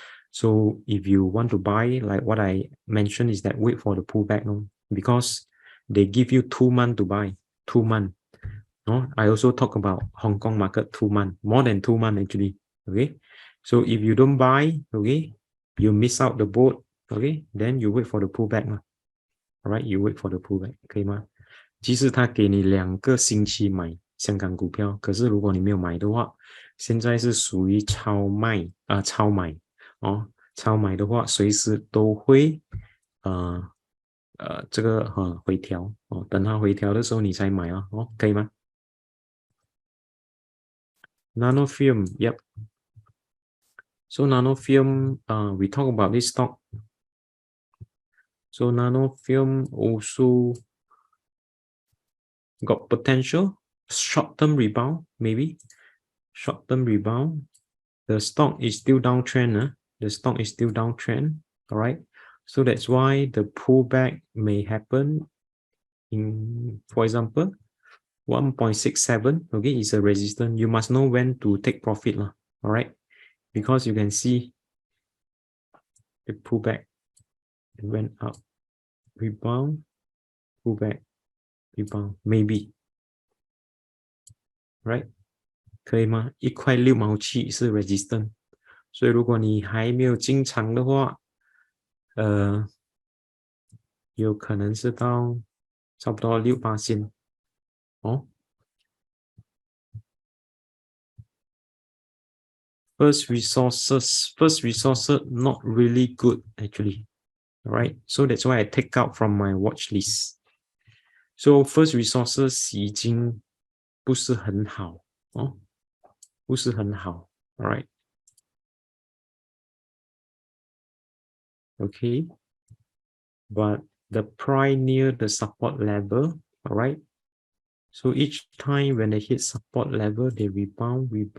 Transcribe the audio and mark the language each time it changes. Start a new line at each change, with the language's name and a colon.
English: So if you want to buy, like what I mentioned, is that wait for the pullback, because they give you 2 months to buy, 2 months. I also talk about Hong Kong market 2 months, more than 2 months actually. Okay, so if you don't buy, okay, you miss out the boat. Okay, then you wait for the pullback. Alright, you wait for the pullback,
Chinese: 可以吗？即使他给你2个星期买香港股票，可是如果你没有买的话，现在是属于超买超买的话，随时都会这个回调等它回调的时候你才买可以吗？
English: Nanofilm, yep. So Nanofilm, we talk about this stock. So Nanofilm also got potential short-term rebound, maybe short-term rebound. The stock is still downtrend. The stock is still downtrend. All right. So that's why the pullback may happen in, for example, 1.67. Okay, is a resistance. You must know when to take profit. All right. Because you can see the pullback, it went up, rebound, pullback, rebound, maybe, right?
Chinese: 可以吗？1.6毛7是 resistance， 所以如果你还没有进场的话，有可能是到差不多6%
English: First resources not really good actually, right? So that's why I take out from my watch list.
Chinese: So first resources 已经不是很好不是很好 alright.
English: Okay, but the price near the support level, alright. So each time when they hit support level, they rebound.